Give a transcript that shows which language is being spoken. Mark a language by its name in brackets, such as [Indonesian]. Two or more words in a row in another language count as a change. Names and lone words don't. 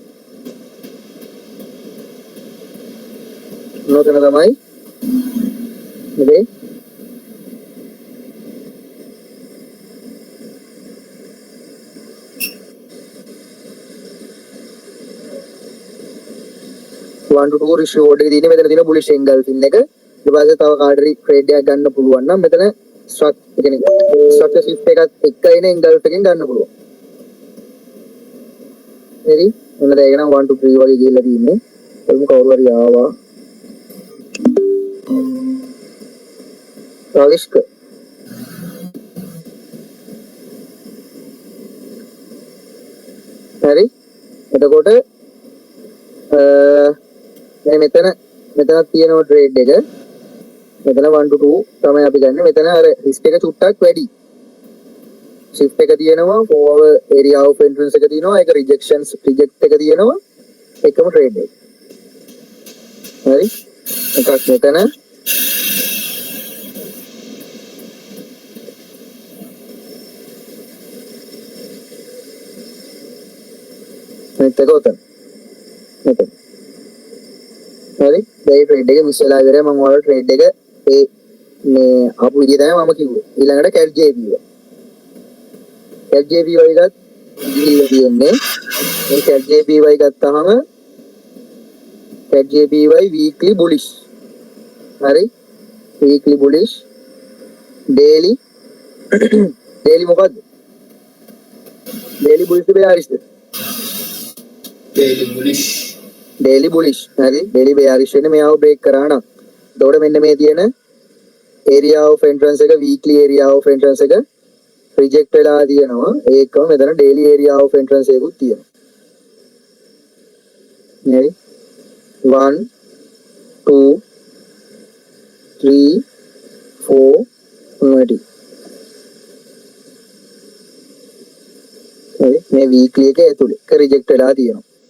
[Sinhala] නොතන තමයි මේ [English] 1 to 2 ratio [Sinhala] එකේ තියෙන මෙතන තියෙන [English] bullish engulfing [Sinhala] එක. ඊට පස්සේ තව කාඩරි trade එකක් ගන්න පුළුවන් නම් මෙතන [English] structure shift [Sinhala] එකත් එක්ක එන engulf එකෙන් ගන්න පුළුවන්. හරි? මොනද ඒක නම් 1 to 3 වගේ ගිහිල්ලා තියෙන්නේ. එතන කවුරු හරි ආවා. රාලිෂ්ක. හරි? එතකොට මෙතන තියෙනවා trade එක. මෙතන 1 to 2 තමයි අපි ගන්න. මෙතන අර risk එක චුට්ටක් වැඩි. shift එක තියෙනවා, [English] forward area of entrance [Sinhala] එක තියෙනවා, ඒක reject එක තියෙනවා. එකම trade එක. හරි? එකක් මෙතන. මෙතන උතන. මෙතන. හරි? මේ trade එක මිස් වෙලා ඉවරයි. මම ඔයාලට trade එක මේ ආපු විදිය තමයි මම කිව්වේ. ඊළඟට cat JPY. cat JPY එකත් ඉතිරිලා තියෙන්නේ. මේ cat JPY ගත්තාම cat JPY [English] weekly bullish. හරි? weekly bullish. daily මොකද්ද? daily bullish bearish. daily bullish. [Sinhala] හරි? daily bearish වෙන්නේ මෙයාව break කරා නම්. එතකොට මෙන්න මේ තියෙන [English] area of entrance [Sinhala] එක [English] weekly area of entrance [Sinhala] එක reject වෙලා තියෙනවා. ඒකම මෙතන [English] daily area of entrance [Sinhala] එකකුත් තියෙනවා. හරි? 1 2 3 4 5 හරි? මේ weekly එක ඇතුලේ reject වෙලා තියෙනවා.